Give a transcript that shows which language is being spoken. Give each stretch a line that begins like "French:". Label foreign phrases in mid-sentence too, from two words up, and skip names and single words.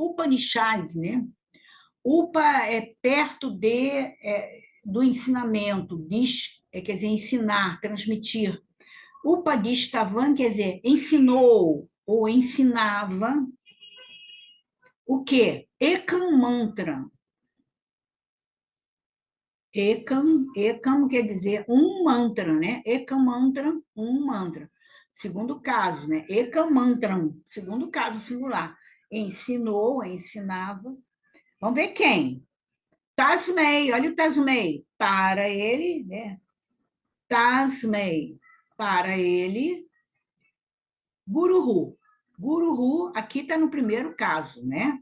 Portuguese: Upanishad, né? Upa é perto do ensinamento, diz, quer dizer, ensinar, transmitir. Upadistavam quer dizer, ensinou ou ensinava o quê?
Sanskrit: Ekam mantra.
Portuguese: Ekam quer dizer um mantra, né?
Sanskrit: Ekam mantra,
Portuguese: um mantra. Segundo caso, né?
Sanskrit: Ekam mantram,
Portuguese: segundo caso singular. Ensinou, ensinava. Vamos ver quem? Tasmei, olha o Tasmei. Para ele, né? Tasmei. Para ele, Guruhu. Guruhu, aqui está no primeiro caso, né?